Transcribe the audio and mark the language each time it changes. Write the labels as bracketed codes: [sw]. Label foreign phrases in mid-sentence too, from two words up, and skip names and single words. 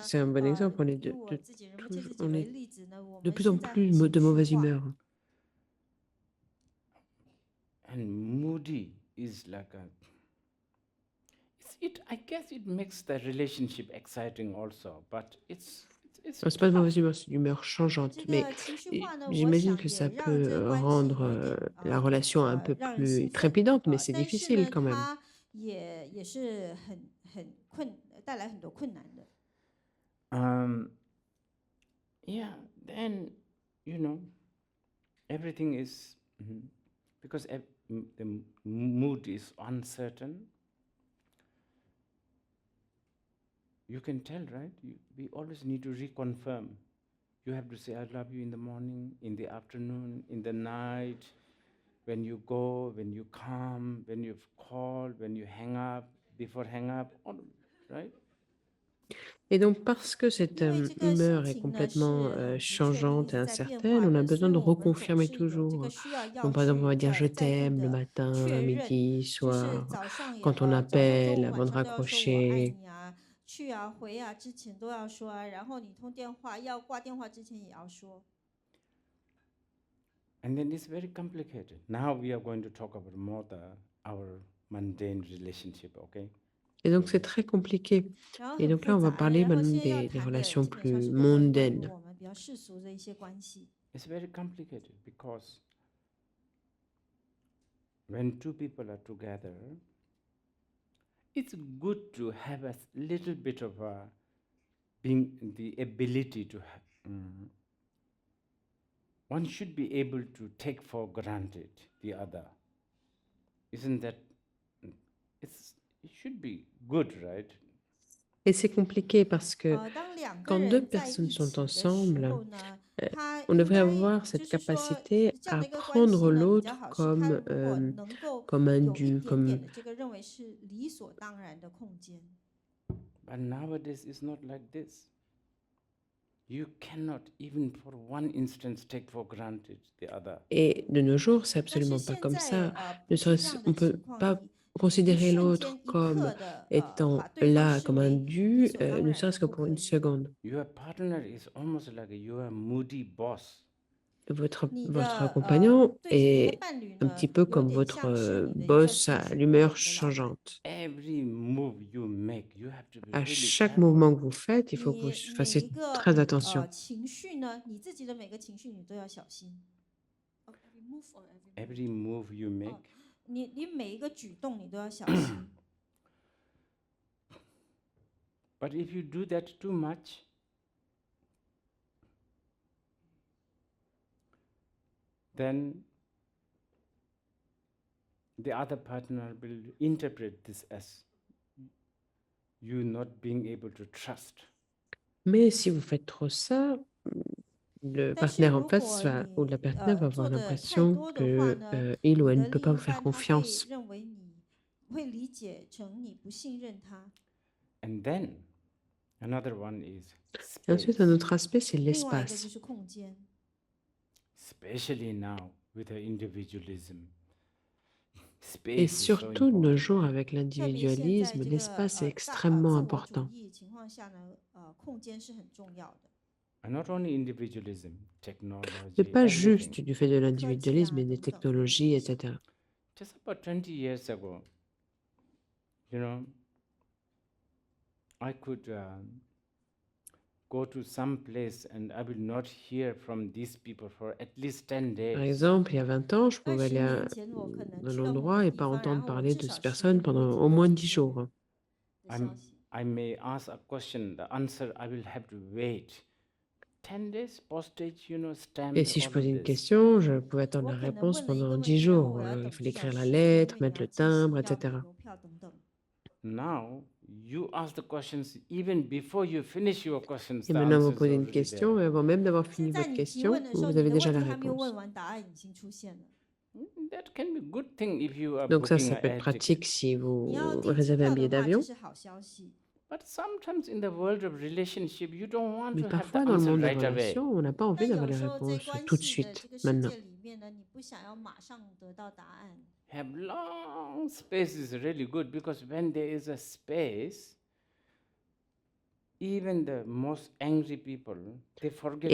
[fr] c'est un bon exemple, on est [zh] 以我自己人不切自己 [fr] on [zh] 为 [fr] est [zh] 例子呢，我 [fr] de [zh] 们 [fr] plus en [zh] 现在 [fr] plus [zh] 很 [fr] de [zh] 情绪 [fr] mauvaise [zh] 化。 [fr] humeur. [en] And moody is like I guess it makes the relationship exciting also, but it's [fr] C'est pas de [en] tough. [fr] mauvaise humeur, c'est une humeur changeante. [zh] 这 [fr] Mais [zh] 个情绪化呢，我 [fr] j'imagine [zh] 想 [fr] que ça [zh] 也让这 [fr] peut [zh] 个关系 [fr] rendre [zh] 有一点 [fr] la relation un peu [zh] 让人 [fr] plus [zh] 兴奋， [fr] trépidante, mais c'est [zh] 但是 [fr] difficile [zh] 呢， [fr] quand même. [zh] 它也是带来很多困难的。 [en] Yeah, then you know, everything is, because the mood is uncertain. You can tell, right? We always need to reconfirm. You have to say, I love you in the morning, in the afternoon, in the night, when you go, when you come, when you've called, when you hang up, before hang up, right? [fr] Et donc, parce que cette [zh] 因为这个 [fr] humeur [zh] 心 [fr] est [zh] 情呢 [fr] complètement [zh] 是很不确 [fr] changeante [zh] 定 [fr] et [zh] 在变 [fr] incertaine, [zh] 化 [fr] on a [zh] 的，所 [fr] besoin [zh] 以 [fr] de [zh] 我们总 [fr] reconfirmer [zh] 是有这 [fr] toujours. [zh] 个需要 [fr] Donc, [zh] 要 [fr] par exemple, on [zh] 去 [fr] va dire je [zh] 再度 [fr] t'aime le [zh] 的 [fr] matin, [zh] 确 [fr] à [zh] 认， [fr] midi, [zh] 就是 [fr] soir, [zh] 早上也 [fr] quand on [zh] 早上、中 [fr] appelle, [zh] 午、 [fr] avant [zh] 晚 [fr] de [zh] 上都要说我爱 [fr] raccrocher. [zh] 你啊，去啊回啊之前都要说啊，然后你通电话要挂电话之前也要说。 [en] And then it's very complicated. Now we are going to talk about more our mundane relationship, okay? [fr] Et donc, c'est très compliqué. [zh] 然后 [fr] Et [zh] 很 [fr] donc [zh] 复 [fr] là, on va [zh] 杂， [fr] parler [zh] 然后 [fr] maintenant [zh] 现在要 [fr] des [zh] 谈的 [fr] relations [zh] 基本上 [fr] plus [zh] 是关于 [fr] mondaines. [zh] 我们比较世俗的一些关系。 [en] It's very complicated because when two people are together, it's good to have a little bit of being the ability to have. One should be able to take for granted the other. Isn't that? It should be good, right? [fr] Et c'est compliqué parce que [zh] 当两个 [fr] quand deux [zh] 人在 [fr] personnes [zh] 一起 [fr] sont [zh] 的时 [fr] ensemble, [zh] 候呢，他 [fr] on [zh] 应 [fr] devrait [zh] 该 [fr] avoir [zh] 就 [fr] cette [zh] 是说 [fr] capacité [zh] 这样 [fr] à [zh] 的一个关系 [fr] prendre [zh] 呢，比 [fr] l'autre [zh] 较好是他 [fr] comme, [zh] 如果能够 [fr] comme un [zh] 有一 [fr] dû, [zh] 点点 [fr] comme... [zh] 的这个认为是理所当然的空间。 [en] But nowadays it's not like this. You cannot even for one instance take for granted the other. [fr] Et de nos jours, c'est [zh] 但是 [fr] absolument pas [zh] 现 [fr] comme [zh] 在 [fr] ça. [zh] 不 [fr] Ne [zh] 是这 [fr] serait-ce, [zh] 样 [fr] on [zh] 的 [fr] peut [zh] 情况， [fr] pas [zh] 你一 [fr] considérer [zh] 瞬 [fr] l'autre [zh] 间一 [fr] comme [zh] 刻的 [fr] étant [zh] 把对方 [fr] là [zh] 视 [fr] comme un [zh] 为 [fr] dû, [zh] 理所当 [fr] ne [zh] 然 [fr] serait-ce [zh] 的 [fr] que [zh] 不 [fr] pour [zh] 可 [fr] une [zh] 以。 [fr] seconde. [en] Your partner is almost like your moody boss. [fr] Votre [zh] 你 [fr] votre [zh] 的 [fr] compagnon [zh] 对你的 [fr] est [zh] 伴侣 [fr] un [zh] 呢， [fr] petit peu [zh] 有 [fr] comme [zh] 点 [fr] votre [zh] 像是你的一个 [fr] boss [zh] 情 [fr] à [zh] 绪不 [fr] l'humeur [zh] 稳的老板。 [fr] changeante. [en] Every move you make, you have to be [fr] À [en] really [fr] chaque [en] careful. [fr] mouvement que vous faites, il faut que vous [zh] 你每 [fr] fassiez [zh] 一个 [fr] très attention. [zh] 情绪呢，你自己的每个情绪你都要小心。 [en] Every move or Every move you make. [zh] 你每一个举动你都要小心。 [en] But if you do that too much, then the other partner will interpret this as you not being able to trust. [fr] Mais si vous faites trop ça, le [zh] 但是 [fr] partenaire en [zh] 如 [fr] face [zh] 果 [fr] va, ou la [zh] 你 [fr] partenaire va [zh] 做 [fr] avoir [zh] 的太 [fr] l'impression [zh] 多的话 [fr] que [zh] 呢， [fr] il ou [zh] 你 [fr] elle [zh] 的 [fr] ne peut [zh] 另 [fr] pas [zh] 一 [fr] vous faire [zh] 半他会 [fr] confiance. [zh] 认为你会理解成你不信任他。 [en] And then another one is [fr] Et ensuite, [en] space, [fr] un autre aspect, c'est [zh] 另外一个就 [fr] l'espace. [zh] 是空间， [en] especially now with the individualism. [fr] Et [en] Space is so [fr] surtout de nos [en] important. [fr] jours, avec [zh] 特别现在 [fr] l'individualisme, [zh] 这个 [fr] l'espace est [zh] 大 [fr] extrêmement [zh] 自我主 [fr] important. [zh] 义情况下呢，空间是很重要的。 [en] And not only individualism, technology, [fr] Mais pas [en] everything. [fr] juste du fait de l'individualisme, mais des technologies, etc. [en] Just about 20 years ago, you know, I could go to some place and I will not hear from these people for at least 10 [fr] Par [en] days. [fr] exemple, il y a 20 ans, je [zh] 20 [fr] pouvais aller [zh] 年前我可能 [fr] à [zh] 去到某 [fr] l'endroit [zh] 个 [fr] et [zh] 地 [fr] pas [zh] 方，然 [fr] entendre [zh] 后我 [fr] parler [zh] 至 [fr] de [zh] 少 [fr] ces [zh] 10 [fr] personnes [zh] 天不会 [fr] pendant [zh] 听 [fr] au [zh] 到 [fr] moins [zh] 这 [fr] 10 [zh] 些 [fr] jours. [zh] 的消息。 [en] I may ask a question, the answer I will have to wait. 10 days, postage, you know, stamp, [fr] Et si je [en] all [fr] posais [en] of [fr] une [en] this. [fr] question, je pouvais attendre [zh] 我 [fr] la [zh] 可能 [fr] réponse [zh] 问了一个 [fr] pendant [zh] 问 [fr] 10 [zh] 题，然后 [fr] jours. [zh] 我要 [fr] Il [zh] 等 [fr] fallait [zh] 至少 [fr] écrire la [zh] 10 天，因 [fr] lettre, [zh] 为你 [fr] mettre [zh] 要 [fr] le [zh] 寄信， [fr] timbre, [zh] 要 [fr] etc. [zh] 邮票等等。 [en] Now, you ask the questions, even before you finish your questions, [fr] Et [en] the [fr] maintenant, vous [en] answer is [fr] posez une [en] already [fr] question, [en] there. [fr] et avant même d'avoir [zh] 现 [fr] fini [zh] 在 [fr] votre [zh] 你提 [fr] question, [zh] 问的时候， [fr] vous [zh] 你 [fr] avez [zh] 的问 [fr] déjà [zh] 题 [fr] la [zh] 还没有 [fr] réponse. [zh] 问完，答案已经出现了。 [en] That can be a good thing if you are [fr] Donc ça, [en] booking [fr] ça peut [en] a [fr] être [en] air ticket. [fr] pratique si [zh] 你 [fr] vous [zh] 要订机 [fr] réservez un [zh] 票 [fr] billet [zh] 的话，这 [fr] d'avion. [zh] 是好消息。 [en] But sometimes in the world of relationship, you don't want [fr] Mais [en] to have the [fr] parfois, dans le [en] answer [fr] monde des [en] right away. [fr] relations, on n'a pas envie [zh] 但 [fr] d'avoir [zh] 有 [fr] les [zh] 时候在 [fr] réponses [zh] 关 [fr] tout de [zh] 系的 [fr] suite, [zh] 这个世 [fr] maintenant. [zh] 界里面呢，你不想要马上得到答案。 [en] Have long space is really good because when there is a space, even the most angry people, they forget